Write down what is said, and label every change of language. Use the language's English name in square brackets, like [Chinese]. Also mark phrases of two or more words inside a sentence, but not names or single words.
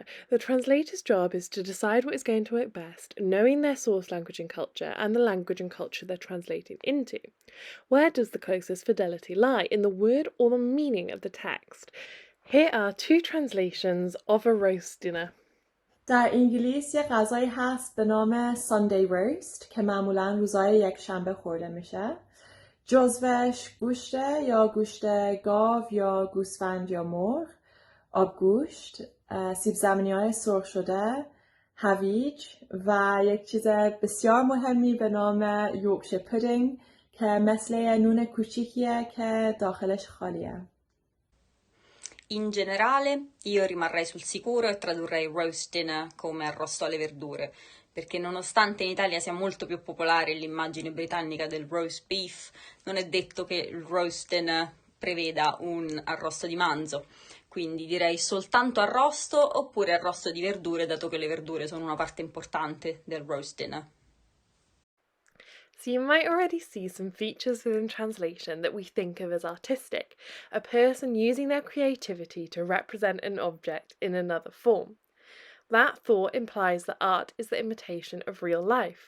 [English] The translator's job is to decide what is going to work best, knowing their source language and culture, and the language and culture they're translating into. Where does the closest fidelity lie, in the word or the meaning of the text? Here are two translations of a roast dinner. [Persian] در انگلیس یه غذایی هست به نام [English] Sunday roast [Persian] که معمولاً روزهای یکشنبه خورده میشه. جزوش گوشته یا گوشت گاو یا گوسفند یا مرغ، آبگوشت، سیب زمینی‌های سرخ شده، هویج و یک چیز بسیار مهمی به نام [English] Yorkshire pudding [Persian] که مثل نون کوچیکیه که داخلش خالیه. [Italian] In generale, io rimarrei sul sicuro e tradurrei [English] roast dinner [Italian] come arrosto alle verdure, perché nonostante in Italia sia molto più popolare l'immagine britannica del [English] roast beef, [Italian] non è detto che il [English] roast dinner [Italian] preveda un arrosto di manzo. Quindi direi soltanto arrosto oppure arrosto di verdure, dato che le verdure sono una parte importante del [English] roast dinner. So you might already see some features within translation that we think of as artistic, a person using their creativity to represent an object in another form. That thought implies that art is the imitation of real life.